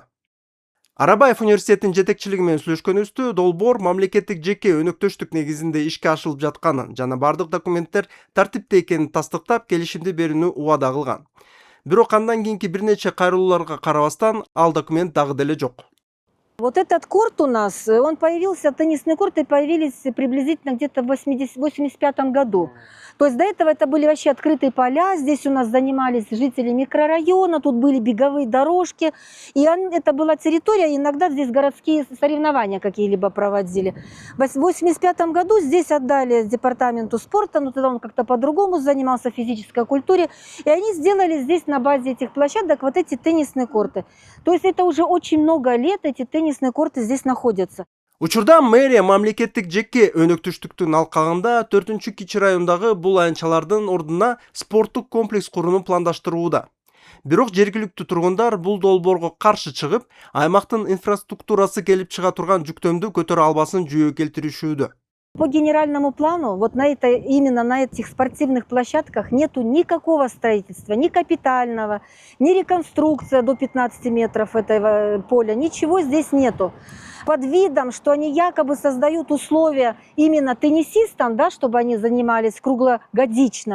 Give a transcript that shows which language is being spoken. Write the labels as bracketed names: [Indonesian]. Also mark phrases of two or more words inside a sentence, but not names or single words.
[Kyrgyz] Арабаев университетинин жетекчилиги менен сүйлөшкөнүбүздө долбоор мамлекеттик жеке өнөктөштүк негизинде ишке ашырылып жатканын жана бардык документтер тартипте экенин тастыктап келишимди берүүнү убада кылган. Бирок андан кийинки бир нече кайрылууларга карабастан ал документ дагы деле жок. [Russian] Вот этот корт у нас, он появился, теннисные корты появились приблизительно где-то в 85 году. То есть до этого это были вообще открытые поля, здесь у нас занимались жители микрорайона, тут были беговые дорожки. И это была территория, иногда здесь городские соревнования какие-либо проводили. В 85 году здесь отдали департаменту спорта, но тогда он как-то по-другому занимался физической культуре. И они сделали здесь на базе этих площадок вот эти теннисные корты. То есть это уже очень много лет эти теннисные корты здесь находятся. [Kyrgyz] Учурда мэрия мамлекеттик жеке өнөктөштүктүн алкагында 4 Кичи районундагы бул аянтчалардын ордуна спорттук комплекс курууну пландаштырууда. Бирок жергиликтүү тургундар бул долбоорго каршы чыгып, аймактын инфраструктурасы келип чыга турган жүктөмдү көтөрө албасын жүйө келтиришүүдө. [Russian] По генеральному плану, вот именно на этих спортивных площадках нету никакого строительства, ни капитального, ни реконструкция до 15 метров этого поля, ничего здесь нету. под видом, что они якобы создают условия именно теннисистам, да, чтобы они занимались круглогодично.